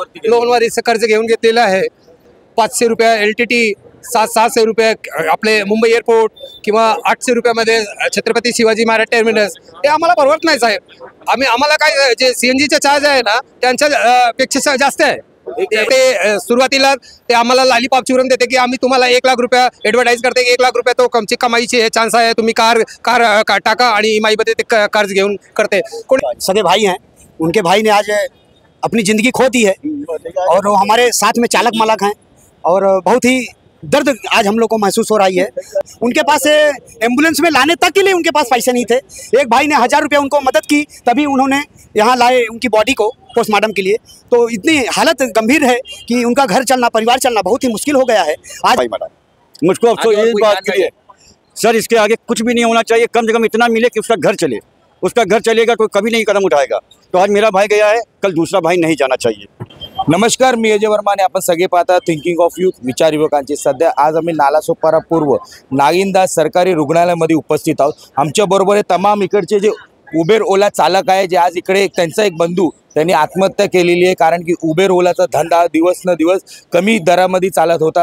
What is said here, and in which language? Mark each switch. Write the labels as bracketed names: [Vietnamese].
[Marathi] लोनवर कर्ज घेऊन घेतलेलं आहे. 500 रुपये LTT, 700 रुपये आपले मुंबई एअरपोर्ट किंवा 800 रुपयामध्ये छत्रपती शिवाजी महाराज टर्मिनस, हे आम्हाला परवडत नाही साहेब. आम्हाला काय जे CNGचे चार्ज आहे ना त्यांच्या पेक्षा जास्त आहे. ते सुरुवातीला ते आम्हाला लॉलीपॉप चुरून देते की आम्ही तुम्हाला 1 लाख रुपये ॲडव्हर्टाईज करते, 1 लाख रुपये तो कमची कमाईची हे चान्स आहे, तुम्ही कार टाका आणि EMI मध्ये ते कर्ज घेऊन करते. [Hindi] सगे भाई हैं, उनके भाई ने आज अपनी ज़िंदगी खो दी है और वो हमारे साथ में चालक मालक हैं और बहुत ही दर्द आज हम लोग को महसूस हो रही है। उनके पास एम्बुलेंस में लाने तक के लिए उनके पास पैसे नहीं थे। एक भाई ने 1000 रुपये उनको मदद की, तभी उन्होंने यहाँ लाए उनकी बॉडी को पोस्टमार्टम के लिए। तो इतनी हालत गंभीर है कि उनका घर चलना, परिवार चलना बहुत ही मुश्किल हो गया है आज। मुझको अफसोस यही बात के लिए सर, इसके आगे कुछ भी नहीं होना चाहिए, कम से कम इतना मिले कि उसका घर चले। उसका घर चलेगा कोई कभी नहीं कदम उठाएगा। तो आज मेरा भाई गया है, कल दूसरा भाई नहीं जाना चाहिए। [Marathi] नमस्कार, मी अजय वर्मा आणि आपण सगळे पाहता थिंकिंग ऑफ यूथ, विचार युवकांचे। सध्या आज आम्ही नालासोपारा पूर्व नागिनदास सरकारी रुग्णालयामध्ये उपस्थित आहोत। आमच्या बरोबर हे तमाम इकडचे जे उबेर ओला चालक आहे, जे आज इकडे त्यांचा एक बंधू त्यांनी आत्महत्या केलेली आहे। कारण की उबेर ओलाचा धंदा दिवस न दिवस कमी दरामध्ये चालत होता।